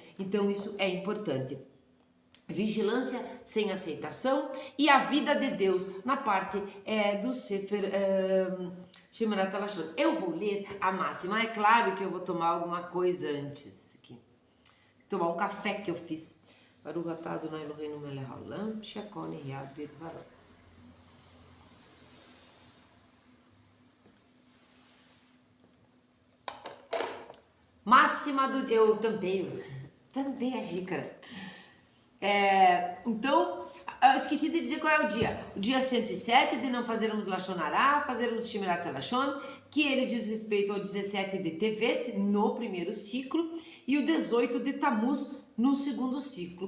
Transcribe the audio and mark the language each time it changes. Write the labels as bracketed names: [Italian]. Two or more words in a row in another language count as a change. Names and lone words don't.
[Portuguese] Então, isso é importante. Vigilância sem aceitação e a vida de Deus na parte do Sefer Shemirat HaLashon. Eu vou ler a máxima, é claro que eu vou tomar alguma coisa antes aqui. Tomar um café que eu fiz. [Hebrew] ברוך אתה אדוני אלוהינו מלך העולם, שהכל נהיה בדברו. [Portuguese] Máxima do... Eu tampei a xícara. Então, eu esqueci de dizer qual é o dia. O dia 107 de não fazermos [Hebrew] לשון הרע, [Portuguese] fazermos [Hebrew] שמירת הלשון, [Portuguese] que ele diz respeito ao 17 de Tevet, no primeiro ciclo, e o 18 de Tammuz, no segundo ciclo.